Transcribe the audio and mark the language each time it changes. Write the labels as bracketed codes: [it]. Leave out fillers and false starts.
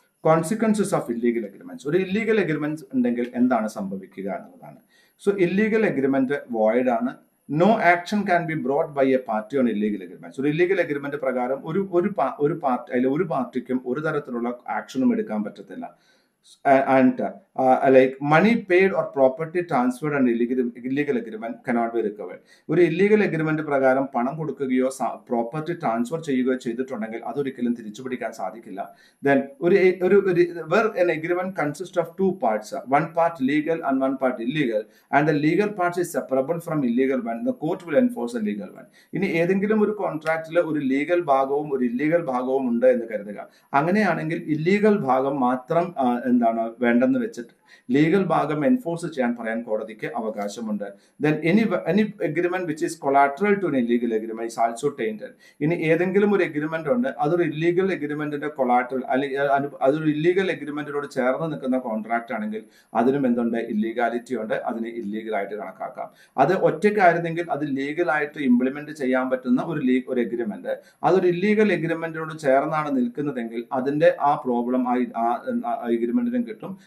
[en] Consequences of illegal agreements. [ml] ഒരു illegal agreement ഉണ്ടെങ്കിൽ എന്താണ് സംഭവിക്കുക എന്നുള്ളതാണ്. സോ ഇല്ലീഗൽ എഗ്രിമെന്റ് വോയിഡ് ആണ്. [en] No action can be brought by a party on illegal agreements. [ml] ഒരു ഇല്ലീഗൽ എഗ്രിമെന്റ് പ്രകാരം ഒരു പാർട്ടി, അതിൽ ഒരു പാർട്ടിക്കും ഒരു തരത്തിലുള്ള ആക്ഷനും എടുക്കാൻ പറ്റത്തില്ല. [en] And like money paid or property transferred under illegal agreement cannot be recovered. [ml] ഒരു ഇല്ലീഗൽ എഗ്രിമെന്റ് പ്രകാരം പണം കൊടുക്കുകയോ പ്രോപ്പർട്ടി ട്രാൻസ്ഫർ ചെയ്യുകയോ ചെയ്തിട്ടുണ്ടെങ്കിൽ അതൊരിക്കലും തിരിച്ചു പിടിക്കാൻ സാധിക്കില്ല. [en] Then where an agreement consists of two parts, one part legal and one part illegal, and the legal part is separable from illegal one, the court will enforce the legal one. [ml] ഇനി ഏതെങ്കിലും ഒരു കോൺട്രാക്റ്റിൽ ഒരു legal ഭാഗവും ഒരു illegal ഭാഗവും ഉണ്ട് എന്ന് കരുതുക. അങ്ങനെയാണെങ്കിൽ ഇല്ലീഗൽ ഭാഗം മാത്രം എന്താണ് വേണ്ടെന്ന് വെച്ചിട്ട് ലീഗൽ ഭാഗം എൻഫോഴ്സ് ചെയ്യാൻ പറയാൻ കോടതിക്ക് അവകാശമുണ്ട്. [en] Then any agreement which is collateral to an illegal agreement is also tainted. [ml] ഇനി ഏതെങ്കിലും ഒരു എഗ്രിമെന്റ് ഉണ്ട്, അതൊരു ഇല്ലീഗൽ എഗ്രിമെന്റിന്റെ കൊളാട്രൽ അല്ലെങ്കിൽ അതൊരു ഇല്ലീഗൽ എഗ്രിമെന്റിനോട് ചേർന്ന് നിൽക്കുന്ന കോൺട്രാക്ട് ആണെങ്കിൽ അതിനും എന്തുണ്ട്, ഇല്ലീഗാലിറ്റി ഉണ്ട്, അതിന് ഇല്ലീഗൽ ആയിട്ട് കണക്കാക്കാം. അത് ഒറ്റയ്ക്കായിരുന്നെങ്കിൽ അത് ലീഗലായിട്ട് ഇംപ്ലിമെന്റ് ചെയ്യാൻ പറ്റുന്ന ഒരു എഗ്രിമെന്റ്, അതൊരു ഇല്ലീഗൽ എഗ്രിമെന്റിനോട് ചേർന്നാണ് നിൽക്കുന്നതെങ്കിൽ അതിന്റെ ആ പ്രോബ്ലം ആ എഗ്രിമെന്റിനും കിട്ടും.